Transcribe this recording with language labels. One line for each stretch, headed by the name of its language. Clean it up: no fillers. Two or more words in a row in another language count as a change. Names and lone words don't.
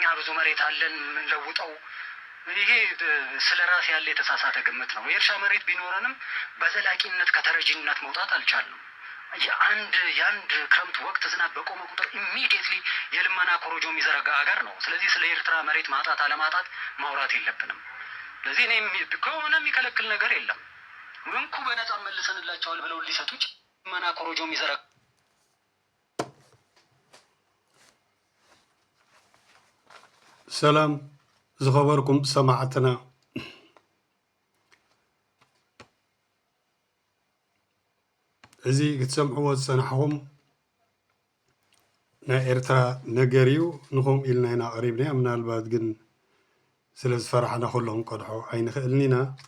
Amharic: ብዙ መሬት አለን የምንለውጠው። ይሄ ስለ ራስ ያለ የተሳሳተ ግምት ነው። የእርሻ መሬት ቢኖረንም በዘላቂነት ከተረጂነት መውጣት አልቻልንም። የአንድ ክረምት ወቅት ዝናብ በቆመ ቁጥር ኢሚዲየትሊ የልመና ኮሮጆ የሚዘረጋ ሀገር ነው። ስለዚህ ስለ ኤርትራ መሬት ማጣት አለማጣት ማውራት የለብንም። ስለዚህ እኔ ከሆነ የሚከለክል ነገር የለም። እንኩ በነፃ መልሰንላቸዋል ብለው ሊሰጡች ልመና ኮሮጆ የሚዘረጋ
Tigrinya: ሰላም ዝኸበርኩም ሰማዕትና እዚ ክትሰምዕዎ ዝፀናሕኹም ናይ ኤርትራ ነገር እዩ። ንኹም ኢልና ኢና ቀሪብና ምናልባት ግን ስለ ዝፈራሕና ኩሎም ቀድሖ ኣይንኽእልን ኢና።